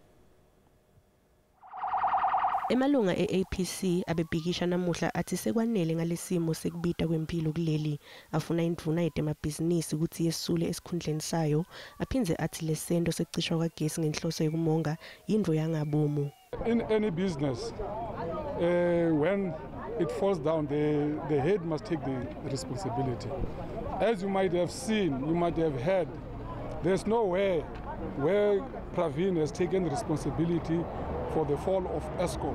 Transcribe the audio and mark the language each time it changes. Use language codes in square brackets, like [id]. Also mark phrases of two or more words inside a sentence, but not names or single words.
[ss] Emalunga e-APC abebhikisha namuhla athi sekwanele ngalesimo sekubita kwempilo kuleli, afuna indvuna yemabhizinisi ukuthi yesule esikhundleni sayo, aphindze athi lesento secishwa kwagesi ngenhloso yokumonga yindvo yangabomu. [en] In any business, when it falls down, the head must take the responsibility. As you might have seen, you might have heard, there's nowhere where Pravin has taken responsibility for the fall of Eskom.